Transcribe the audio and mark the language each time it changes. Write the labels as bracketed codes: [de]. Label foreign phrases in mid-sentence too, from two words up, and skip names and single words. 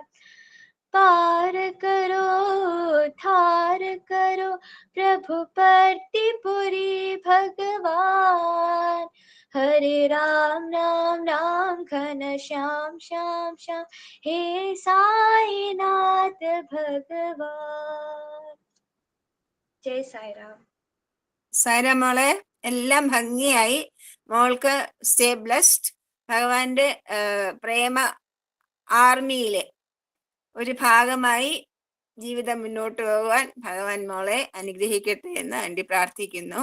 [hi] पार करो थार करो प्रभु परतिपुरी भगवान, हरे राम राम राम घन श्याम श्याम श्याम, हे साईनाथ भगवान। जय साई राम। [ml] സായിരാം മോളെ, എല്ലാം ഭംഗിയായി. മോൾക്ക് [en] stay blessed. [ml] ഭഗവാന്റെ പ്രേമ ആർമിയിലെ ഒരു ഭാഗമായി ജീവിതം മുന്നോട്ട് പോകാൻ ഭഗവാൻ മോളെ അനുഗ്രഹിക്കട്ടെ എന്ന് ആൻറ്റി പ്രാർത്ഥിക്കുന്നു.